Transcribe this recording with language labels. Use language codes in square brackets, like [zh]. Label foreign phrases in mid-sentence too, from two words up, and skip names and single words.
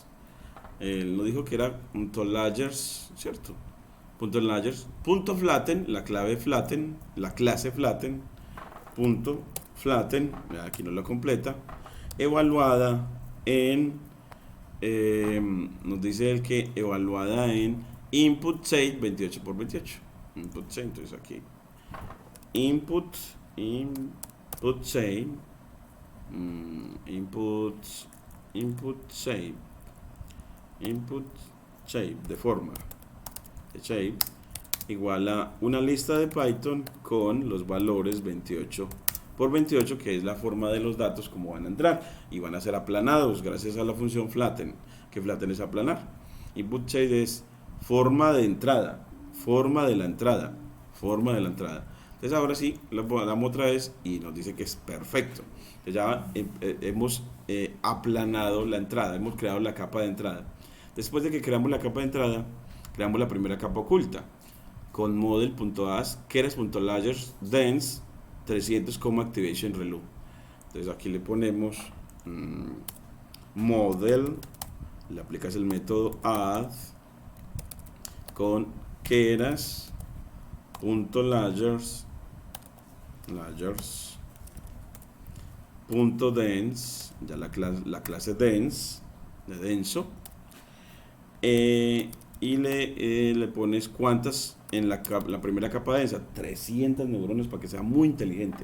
[es] Él no dijo que era punto layers, ¿cierto? Punto layers, punto flatten, la clave flatten, la clase flatten, punto flatten, aquí no lo completa, evaluada en, nos dice él que evaluada en [en] input shape [es] 28 por 28. [en] Input shape, [es] entonces aquí [en] input shape, input shape [es] de forma de shape igual a una lista de Python con los valores 28 por 28, que es la forma de los datos como van a entrar, y van a ser aplanados gracias a la función flatten, que flatten es aplanar. [en] Input shape [es] es forma de la entrada. Entonces ahora sí, lo damos otra vez y nos dice que es perfecto. Entonces ya hemos aplanado la entrada, hemos creado la capa de entrada. Después de que creamos la capa de entrada, creamos la primera capa oculta con model.as, keras.layers, dense, 300, [en] activation relu. [es] Entonces aquí le ponemos model, le aplicas el método add con keras.layers, dense, ya la clase dense, de denso, y le pones cuántas en la primera capa densa, 300 neuronas para que sea muy inteligente.